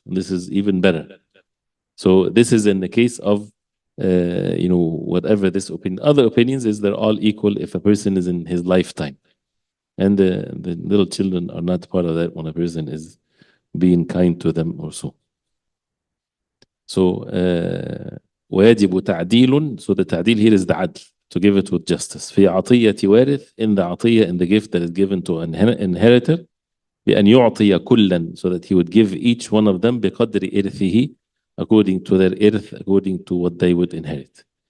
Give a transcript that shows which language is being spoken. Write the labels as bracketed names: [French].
[English] This is even better. So this is in the case of, whatever this opinion. Other opinions is they're all equal if a person is in his lifetime. And the little children are not part of that when a person is being kind to them or so. [Arabic] So, وَيَجِبُ تَعْدِيلٌ. [English] So the ta'dil here is the adl, to give it with justice. [Arabic] في عطية وارث, [English] in the atiyah, in the gift that is given to an inheritor, [Arabic] بأن يعطي كلا, [English] so that he would give each one of them [Arabic] بقدر إرثه, [English] according to their irth, according to what they would inherit.